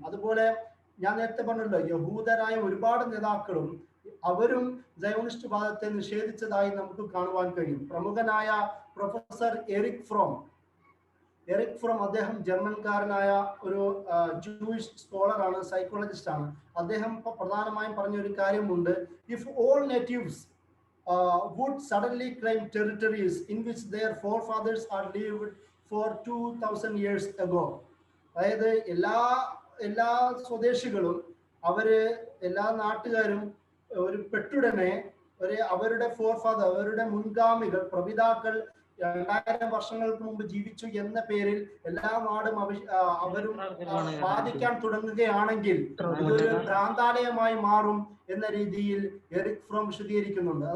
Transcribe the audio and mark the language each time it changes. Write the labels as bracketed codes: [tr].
[ml] അതുപോലെ ഞാൻ നേരത്തെ പറഞ്ഞല്ലോ, യഹൂദരായ ഒരുപാട് നേതാക്കളും അവരും സയോണിസ്റ്റ് വാദത്തെ നിഷേധിച്ചതായി നമുക്ക് കാണുവാൻ കഴിയും. പ്രമുഖനായ പ്രൊഫസർ എറിക് ഫ്രോം അദ്ദേഹം ജർമ്മൻകാരനായ ഒരു ജൂയിഷ് സ്കോളറാണ്, സൈക്കോളജിസ്റ്റ് ആണ്. അദ്ദേഹം പ്രധാനമായും പറഞ്ഞ ഒരു കാര്യമുണ്ട്, [en] If all natives would suddenly claim territories in which their forefathers had lived for 2000 years ago. [ml] അതായത് എല്ലാ സ്വദേശികളും എല്ലാ നാട്ടുകാരും ഒരു പെട്ടുടനെ അവരുടെ അവരുടെ മുൻഗാമികൾ പ്രപിതാക്കൾ 2000 വർഷങ്ങൾക്ക് മുമ്പ് ജീവിച്ചു എന്ന പേരിൽ എല്ലാ നാടും അവരും ബാധിക്കാൻ തുടങ്ങുകയാണെങ്കിൽ ഇതൊരു ഭ്രാന്താലയമായി മാറും എന്ന രീതിയിൽ എറിക് ഫ്രോം വിശദീകരിക്കുന്നുണ്ട്.